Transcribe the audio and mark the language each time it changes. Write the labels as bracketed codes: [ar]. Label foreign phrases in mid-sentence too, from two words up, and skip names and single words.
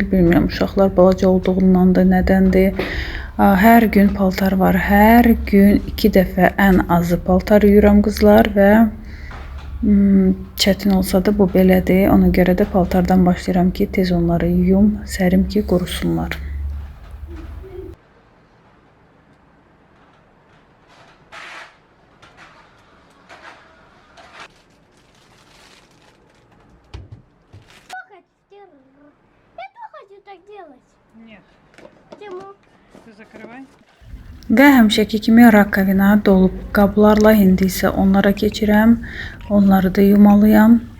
[az] Bilmirəm, uşaqlar balaca olduğundandır, nədəndir. Hər gün paltar var. Hər gün 2 dəfə ən azı paltar yuyuram qızlar və çətin olsa da bu belədir. Ona görə də paltardan başlayıram ki, tez onları yuyum, sərim ki, qurusunlar. [ru] Я хочу так делать. Нет, Почему? ты закрывай. [az] Və həmişəki kimi rakavina dolub qablarla indi isə onlara keçirəm. Onları da yumalıyam.